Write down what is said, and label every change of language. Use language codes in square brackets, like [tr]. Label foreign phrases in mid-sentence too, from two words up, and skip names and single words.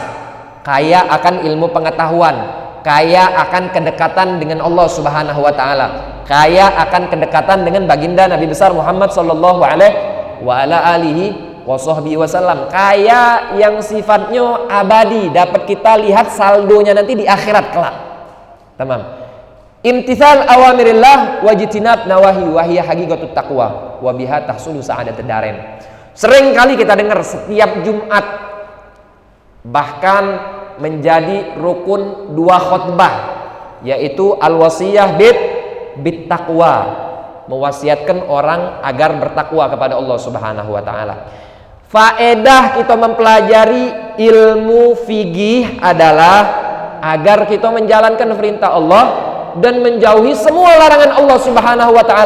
[id] Kaya akan ilmu pengetahuan, kaya akan kedekatan dengan Allah [ar] سبحانه وتعالى, [id] kaya akan kedekatan dengan baginda Nabi besar Muhammad [ar] صلى الله عليه وسلم, [id] kaya yang sifatnya abadi, dapat kita lihat saldonya nanti di akhirat kelak. Tamam. [ar] امتثال أوامر الله واجتناب نواهي وهي حقيقة التقوى وبها تحصل سعادة الدارين. [id] Sering kali kita dengar setiap Jumat, bahkan menjadi rukun 2 khutbah, yaitu [ar] الوصية بالتقوى, [id] mewasiatkan orang agar bertakwa kepada Allah [ar] سبحانه وتعالى. [id] Faedah kita mempelajari ilmu fikih adalah agar kita menjalankan perintah Allah dan menjauhi semua larangan Allah [ar] سبحانه وتعالى.